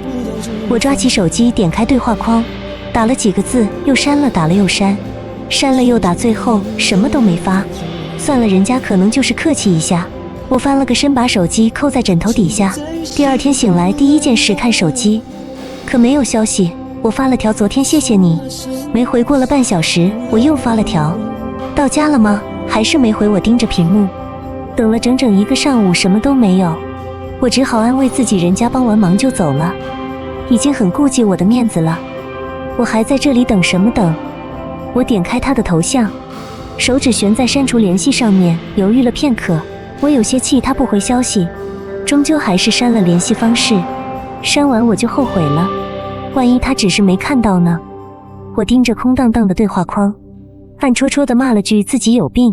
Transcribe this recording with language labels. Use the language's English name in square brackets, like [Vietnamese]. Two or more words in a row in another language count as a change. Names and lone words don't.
[Chinese] 我抓起手機點開對話框，打了幾個字，又刪了，打了又刪，刪了又打，最後什麼都沒發。算了，人家可能就是客氣一下。我翻了個身，把手機扣在枕頭底下。第二天醒來，第一件事看手機，可沒有消息。我發了條昨天謝謝你，沒回。過了半小時，我又發了條，到家了嗎？還是沒回。我盯着屏幕，等了整整一個上午，什麼都沒有。我只好安慰自己，人家幫完忙就走了，已經很顧及我的面子了。我還在這裡等什麼等？我點開他的頭像，手指懸在刪除聯繫上面，猶豫了片刻。我有些氣他不回消息，終究還是刪了聯繫方式。刪完我就後悔了，萬一他只是沒看到呢？我盯着空蕩蕩的對話框，暗戳戳地罵了句自己有病。